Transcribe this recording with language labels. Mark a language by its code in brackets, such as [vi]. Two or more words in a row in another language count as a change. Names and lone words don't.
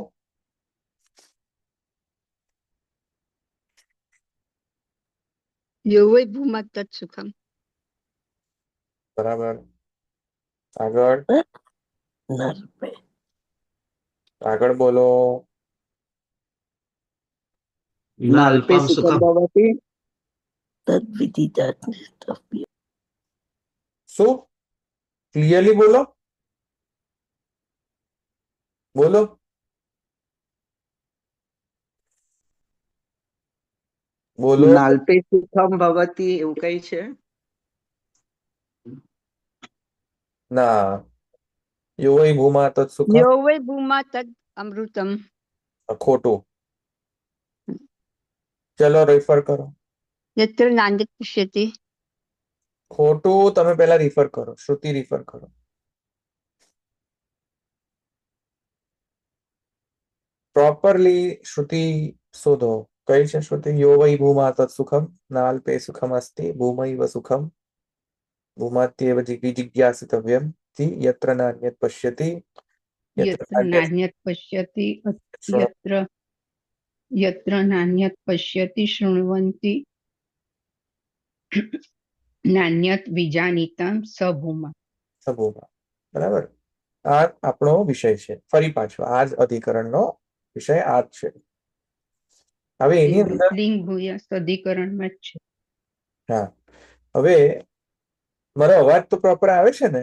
[sa] यो वै भूमा तत्सुखम [gu] બરાબર આગળ આગળ બોલો. [sa] नाल्पे सुखम भवति તદ્વિધિતા [gu] શું? ક્લિયરલી બોલો, બોલો. બોલો. [sa] नाल्पे सुखम भवति [gu] એવું કઈ છે? ના. [sa] यो वै भूमा तत्सुखम. यो वै भूमा तद् अमृतम [gu] ખોટું. ચલો રેફર કરો. [sa] यत्र नान्यत् पश्यति [gu] ખોટું. તમે પહેલા રિફર કરો, શ્રુતિ રિફર કરો. પ્રોપરલી શ્રુતિ શોધો. કઈ છે શ્રુતિ? [sa] यो वै भूमा तत्सुखम नाल्पे सुखम अस्ति भूमैव सुखम भूमात्येव जिज्ञासितव्यम ति यत्र नान्यत पश्यति यत्र नान्यत् पश्यति यत्र यत्र नान्यत् पश्यति शृण्वन्ति नान्यत् विजानीतं स भूमा. [gu] સભોમાં. બરાબર. આ આપણો વિષય છે. ફરી પાછો આ જ અધિકરણનો વિષય આ જ છે. હવે એની અંદર લિંગ ભૂયસ્થ અધિકરણમાં જ છે. હા, હવે મારો અવાજ તો પ્રોપર આવે છે ને?